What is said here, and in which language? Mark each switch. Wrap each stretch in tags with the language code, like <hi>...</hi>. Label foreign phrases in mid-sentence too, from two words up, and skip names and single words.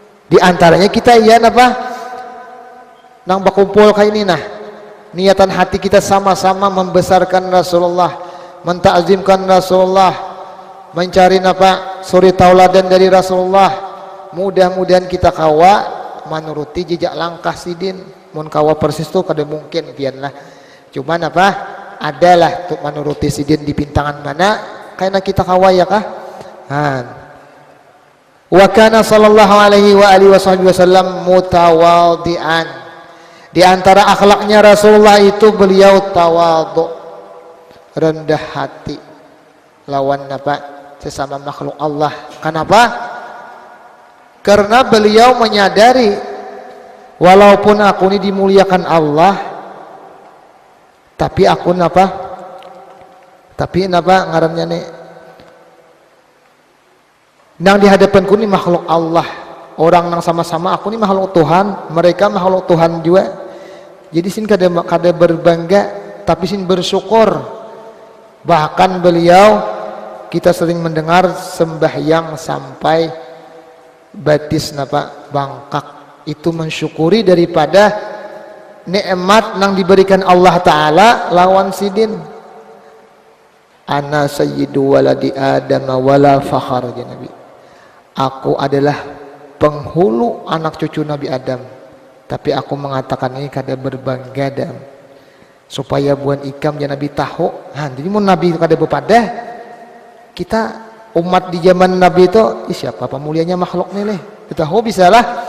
<bjn>Di antaranya kita iya napa nang bakumpul kayak ini nah niatan hati kita sama-sama membesarkan Rasulullah, mentakzimkan Rasulullah, mencari napa suri tauladan dari Rasulullah. Mudah-mudahan kita kawa menuruti jejak langkah sidin. Mun kawa persis tuh kada mungkin pian lah. Cuman apa adalah untuk menuruti sidin di pintangan mana karena kita kawa ya kah?</bjn> <ar>وكان صلى الله عليه وعلى آله وسلم متواضعا.</ar> <bjn>Di antara akhlaknya Rasulullah itu beliau tawadhu, rendah hati lawan apa? Sesama makhluk Allah. Kenapa? Karena beliau menyadari walaupun aku ini dimuliakan Allah, tapi aku napa? Tapi napa ngarannya nih? Nang di hadapanku ini makhluk Allah, orang nang sama-sama aku ini makhluk Tuhan, mereka makhluk Tuhan juga. Jadi sin kada berbangga, tapi sin bersyukur. Bahkan beliau kita sering mendengar sembahyang sampai batis napa bangkak itu mensyukuri daripada nikmat nang diberikan Allah Taala lawan sidin.</bjn> <ar>أنا سيد ولد آدم ولا فخر يا نبي.</ar> <bjn>Aku adalah penghulu anak cucu Nabi Adam, tapi aku mengatakan ini kada berbangga dam. Supaya buan ikam ya Nabi tahu. Jadi mau Nabi kada berpadah kita umat di zaman Nabi itu siapa pemulianya makhluk nih kita tahu bisa lah.</bjn>